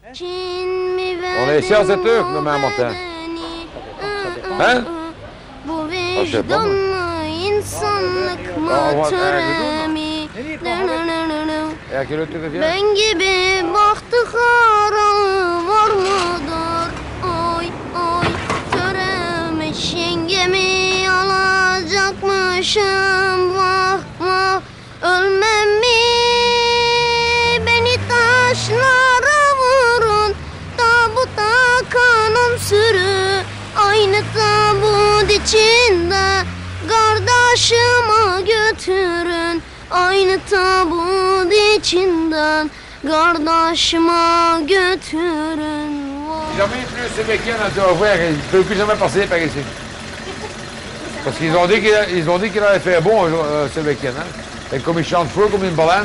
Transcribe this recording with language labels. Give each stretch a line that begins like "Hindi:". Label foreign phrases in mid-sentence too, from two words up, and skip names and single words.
French: On est ici à 7 heures, le même matin. Hein? Ah, je sais pas, moi. Et à quelle heure tu reviens?
Turkish: Ben gibi bahtiyara var mıdır? Oy oy töremiş yengemi alacakmışım. Vah vah ölmem mi? Beni taşlara vurun. Tabuta kanım sürü. Aynı tabut içinde kardeşimi götürün. Aynı tabut içinden kardeşime götürün.
French: Jamais plus ce week-end à Dover, il ne peut plus jamais passer par ici. Parce qu'ils ont dit qu'il allait faire bon ce week-end. Hein? Et comme il chante fou comme une baleine.